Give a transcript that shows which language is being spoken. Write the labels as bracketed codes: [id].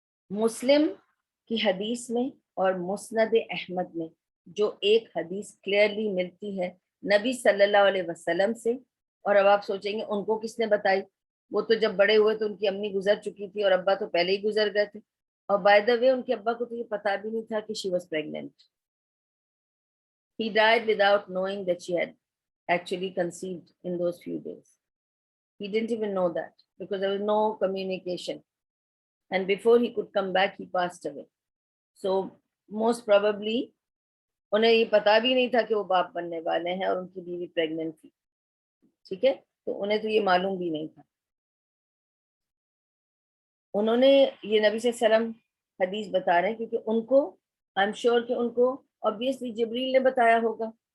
[ur] مسلم کی حدیث میں اور مسند احمد میں جو ایک حدیث کلیئرلی ملتی ہے نبی صلی اللہ علیہ وسلم سے، اور اب آپ سوچیں گے ان کو کس نے بتائی؟ وہ تو جب بڑے ہوئے تو ان کی امی گزر چکی تھی اور ابا تو پہلے ہی گزر گئے تھے. اور [en] by the way [ur] ان کے ابا کو تو یہ پتا بھی نہیں تھا کہ [en] She was pregnant. He died without knowing that she had actually conceived in those few days. He didn't even know that because there was no communication. And before he could come back, he passed away. So most probably [ur] انہیں یہ پتا بھی نہیں تھا کہ وہ باپ بننے والے ہیں اور ان کی بیوی پریگننٹ تھی. ٹھیک ہے، تو انہیں تو یہ معلوم بھی نہیں تھا. انہوں نے یہ نبی صلی اللہ علیہ وسلم حدیث بتا رہے ہیں کیونکہ ان کو [en] I am sure [ur] کہ ان کو [en] obviously [ur] جبریل نے بتایا ہوگا.